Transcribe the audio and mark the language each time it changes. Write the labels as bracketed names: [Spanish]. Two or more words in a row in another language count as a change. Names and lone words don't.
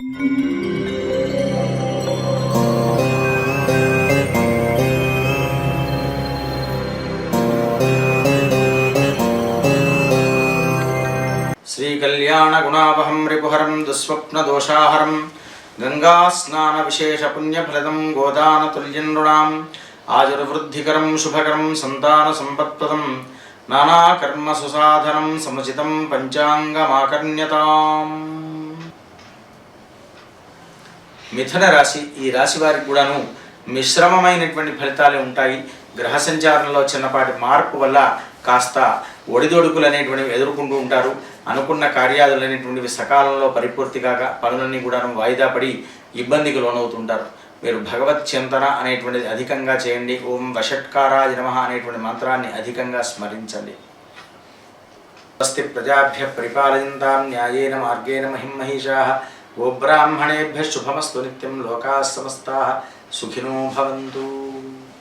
[Sanskrit] श्रीकल्याणगुणावहं रिपुहरं दुःस्वप्नदोषाहरं गङ्गास्नानविशेषपुण्यफलदं गोदानतुल्यं नृणाम् आजुर्वृद्धिकरं शुभकरं सन्तानसम्पत्प्रदं नानाकर्मसुसाधनं समुचितं పంచాంగమాకర్ణ్యతాం. [Telugu] మిథున రాశి, ఈ రాశి వారికి కూడాను మిశ్రమమైనటువంటి ఫలితాలు ఉంటాయి. గ్రహ సంచారంలో చిన్నపాటి మార్పు వల్ల కాస్త ఒడిదొడుకులు అనేటువంటివి ఎదుర్కొంటూ ఉంటారు. అనుకున్న కార్యాలు అనేటువంటివి సకాలంలో పరిపూర్తి కాక పనులన్నీ కూడా వాయిదా పడి ఇబ్బందికి లోనవుతుంటారు. మీరు భగవత్ చింతన అనేటువంటిది అధికంగా చేయండి. [Sanskrit] ॐ वषट्काराय नमः [Telugu] అనేటువంటి మంత్రాన్ని అధికంగా స్మరించండి. [Sanskrit] स्वस्ति प्रजाभ्य परिपालयन्तां न्यायेन मार्गेण महिं महिषाः. गोब्राह्मणेभ्यः शुभमस्तु नित्यं लोकाः समस्ताः सुखिनो भवन्तु.